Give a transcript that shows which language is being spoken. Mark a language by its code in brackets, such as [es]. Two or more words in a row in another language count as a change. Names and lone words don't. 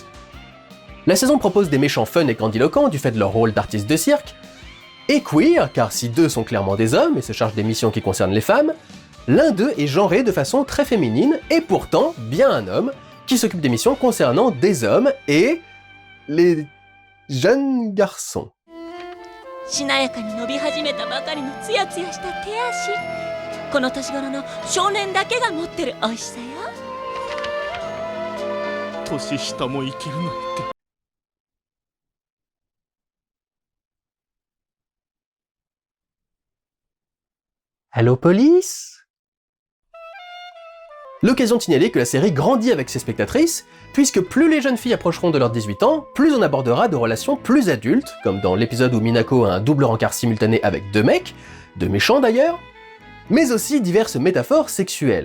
[fr] La saison propose des méchants fun et grandiloquents du fait de leur rôle d'artistes de cirque, et queer, car si 2 sont clairement des hommes et se chargent des missions qui concernent les femmes, l'un d'eux est genré de façon très féminine, et pourtant bien un homme, qui s'occupe des missions concernant des hommes et les jeunes garçons. [ja] しなやかに伸び始めたばかりのツヤツヤした手足、この年頃の少年だけが持ってる美味しさよ。年下も生きるなんて。 [fr] Allô police? L'occasion de signaler que la série grandit avec ses spectatrices, puisque plus les jeunes filles approcheront de leurs 18 ans, plus on abordera de relations plus adultes, comme dans l'épisode où Minako a un double rencard simultané avec 2 mecs, 2 méchants d'ailleurs, mais aussi diverses métaphores sexuelles.